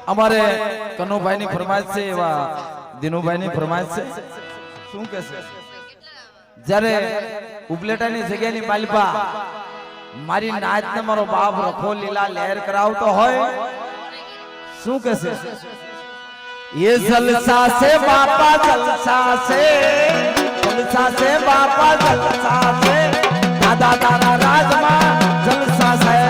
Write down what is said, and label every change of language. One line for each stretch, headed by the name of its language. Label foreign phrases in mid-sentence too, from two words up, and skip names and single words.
Gujarati: અમારે કનુભાઈ ની ફરમાઈશ છે એવા દિનુભાઈ ની ફરમાઈશ છે શું કે છે જ્યારે ઉપલેટાની જગ્યાની માલિપા મારી નાચ ને મારો બાપ રખો લીલા લહેર કરાવતો હોય શું કે છે એ જલસા છે બાપા જલસા છે બાપા જલસા છે દાદા દાદા રાજમા જલસા છે